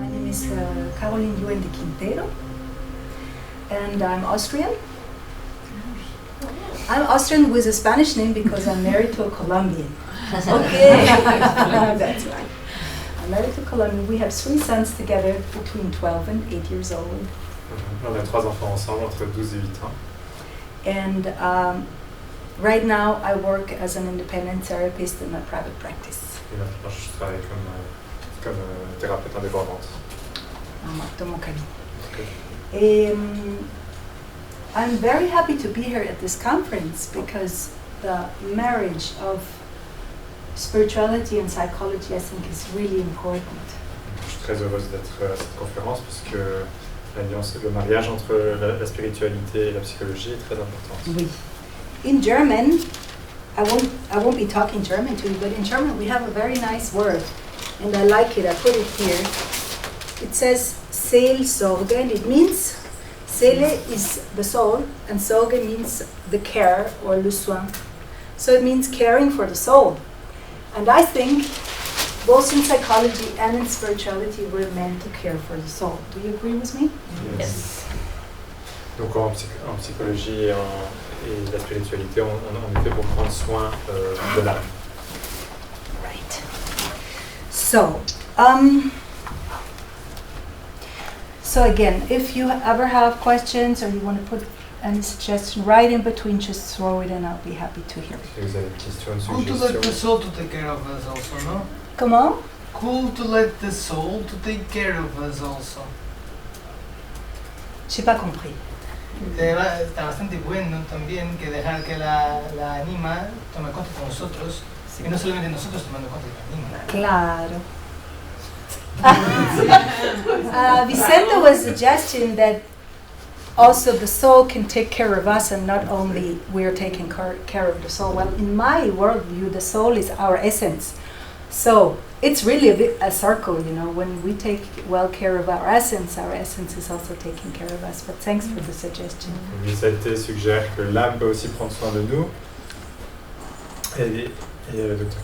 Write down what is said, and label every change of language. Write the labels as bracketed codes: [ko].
[en] is Carolin Juen de Quintero, and I'm Austrian. I'm Austrian with a Spanish name because I'm married to a Colombian. Okay, that's right. I'm married to a Colombian. We have 3 sons together between 12 and 8 years old. [fr] On a 3 enfants ensemble entre 12 et 8 ans. [en] And right now I work as an independent therapist in a private practice. [fr] Et maintenant je travaille comme thérapeute indépendante. Dans mon cabinet. Okay. [en] I'm very happy to be here at this conference because the marriage of spirituality and psychology, I think, is really important. [fr] Je suis très heureuse d'être à cette conférence parce que l'alliance, le mariage entre la spiritualité et la psychologie est très importante. Oui. [en] In German, I won't be talking German to you, but in German we have a very nice word, and I like it. I put it here. It says Seelsorge, and it means Seele is the soul, and Sorge means the care or [fr] le soin. [en] So it means caring for the soul. And I think both in psychology and in spirituality we're meant to care for the soul. Do you agree with me? Yes. [fr] Donc en psychologie et la spiritualité, on est fait pour prendre soin de l'âme. [en] Right. So, so again, if you ever have questions or you want to put any suggestion right in between, just throw it and I'll be happy to hear it. [fr] Si vous avez des questions, une [en] Cool to let the [fr] suggestion. [en] soul to take care of us also, no? [fr] Comment? [en] Cool to let the soul to take care of us also. [fr] J'ai pas compris. [es] Está bastante bueno también que dejar que la anima tome cuenta de nosotros y no solamente nosotros tomando cuenta de la anima. Claro. [en] Vicente was suggesting that also the soul can take care of us and not only we're taking care of the soul. Well, in my worldview, the soul is our essence. So it's really a circle, you know. When we take well care of our essence is also taking care of us. But thanks for the suggestion. [fr] Vicente suggère que l'âme peut aussi prendre soin de nous. Et Dr.